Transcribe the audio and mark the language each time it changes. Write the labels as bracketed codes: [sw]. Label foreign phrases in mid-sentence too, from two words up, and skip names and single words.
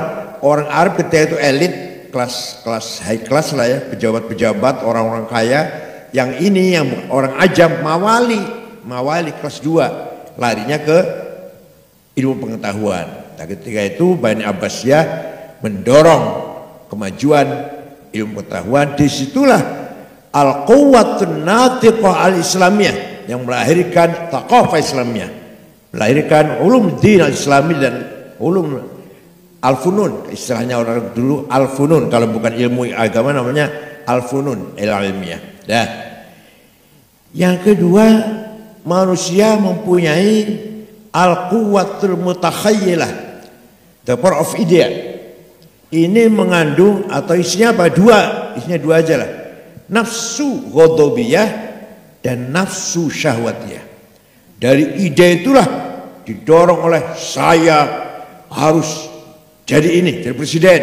[id] Orang Arab ketika itu elit, kelas [en] high class [id] lah ya, pejabat-pejabat, orang-orang kaya. Yang ini yang orang ajam, mawali kelas 2, larinya ke ilmu pengetahuan. Nah, ketika itu Bani Abbasiyah mendorong kemajuan ilmu pengetahuan. Disitulah [ar] القوة الناطقة الإسلامية [id] yang melahirkan [ar] ثقافة إسلامية, [id] melahirkan [ar] علوم الدين الإسلامي [id] dan [ar] علوم الفنون. [id] Istilahnya orang dulu al-funun, kalau bukan ilmu agama namanya [ar] الفنون العلمية. [id] Nah, yang kedua, manusia mempunyai [ar] القوة المتخيلة, [en] the power of idea. [id] Ini mengandung atau isinya apa? Isinya dua aja lah. Nafsu ghadabiyah dan nafsu syahwatiyah. Dari ide itulah didorong oleh saya harus jadi ini, jadi presiden.